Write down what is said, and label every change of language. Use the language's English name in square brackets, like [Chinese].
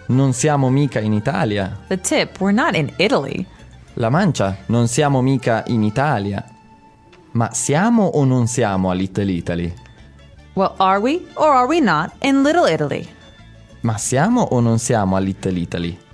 [Italian] Non siamo mica in Italia. [English] The tip. We're not in Italy. [Italian] La mancia. Non siamo mica in Italia. Ma siamo o non siamo a Little Italy? [English] Well, are we or are we not in Little Italy? [Italian] Ma siamo o non siamo a Little Italy?